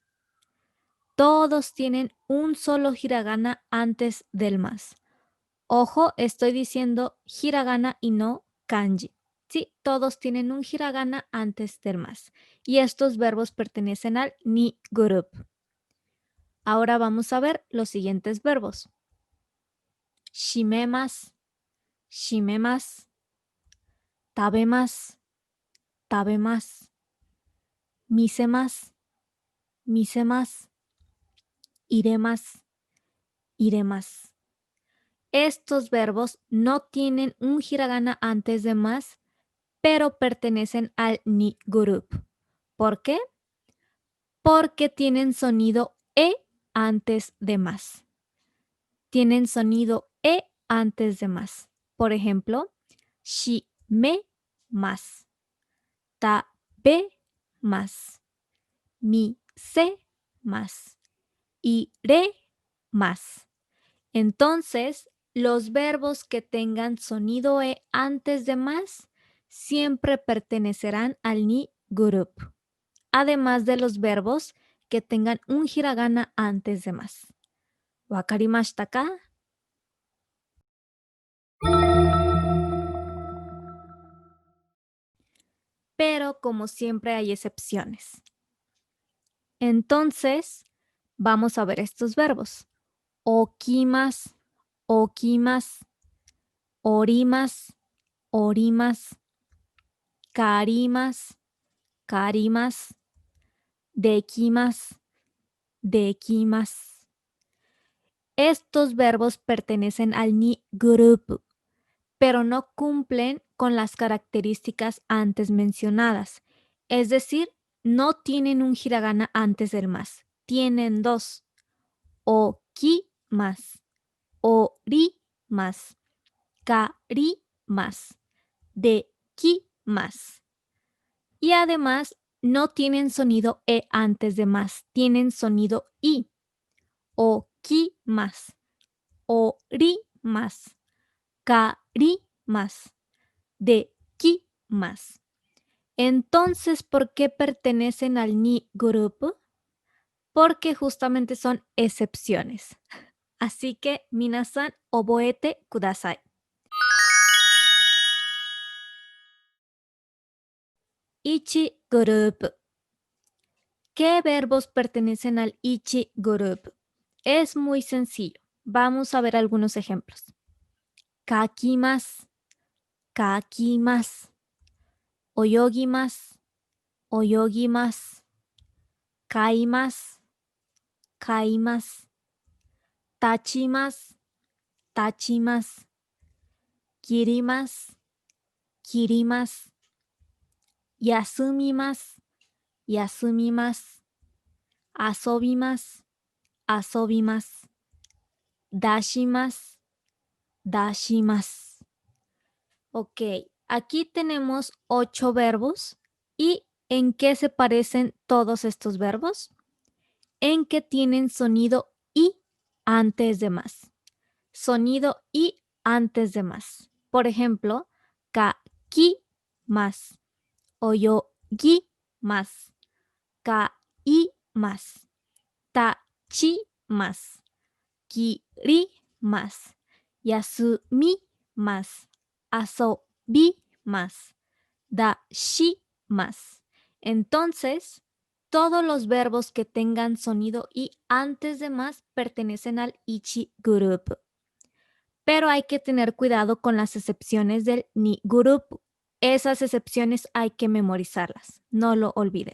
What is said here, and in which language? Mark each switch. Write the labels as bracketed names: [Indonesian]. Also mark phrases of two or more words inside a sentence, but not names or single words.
[Spanish] Todos tienen un solo hiragana antes del más. Ojo, estoy diciendo hiragana y no kanji. Sí, todos tienen un hiragana antes del más. Y estos verbos pertenecen al ni grupo. Ahora vamos a ver los siguientes verbos. [Japanese] 閉めます、食べます、見せます、入れます. [Spanish] Estos verbos no tienen un hiragana antes de más, pero pertenecen al ni grupo. ¿Por qué? Porque tienen sonido e antes de más. Tienen sonido e antes de más. Por ejemplo, [Japanese] 閉めます、食べます、見せます、入れます. [Spanish] Entonces, los verbos que tengan sonido e antes de más siempre pertenecerán al ni grupo, además de los verbos que tengan un hiragana antes de más. [Japanese] ¿分かりましたか? [Spanish] Pero como siempre hay excepciones. Entonces, vamos a ver estos verbos. Okimas, [Japanese] 起きます、降ります、降ります、借ります、借ります、できます、できます. [Spanish] Estos verbos pertenecen al ni grupo, pero no cumplen con las características antes mencionadas. Es decir, no tienen un hiragana antes del más. Tienen dos. [Japanese] 起きます、降ります、借ります、できます. [Spanish] Y además no tienen sonido e antes de más, tienen sonido i. [Japanese] 起きます、降ります、借ります、できます. [Spanish] Entonces, ¿por qué pertenecen al ni grupo? Porque justamente son excepciones. Así que, [Japanese] 皆さん、覚えてください. [Spanish] Ichi grupo. ¿Qué verbos pertenecen al ichi grupo? Es muy sencillo. Vamos a ver algunos ejemplos. [Japanese] 書きます、書きます. 泳ぎます、泳ぎます. 買います、買います. 立ちます、立ちます. 切ります、切ります. 休みます、休みます. 遊びます、遊びます. 出します、出します. [Spanish] Ok, aquí tenemos 8 verbos. ¿Y en qué se parecen todos estos verbos? En que tienen sonido i antes de más. Sonido i antes de más. Por ejemplo, [Japanese] 書きます、泳ぎます、買います、立ちます、切ります、休みます、遊びます, 出します. [Spanish] Entonces, todos los verbos que tengan sonido i antes de más pertenecen al ichi grupo. Pero hay que tener cuidado con las excepciones del ni grupo. Esas excepciones hay que memorizarlas, no lo olviden.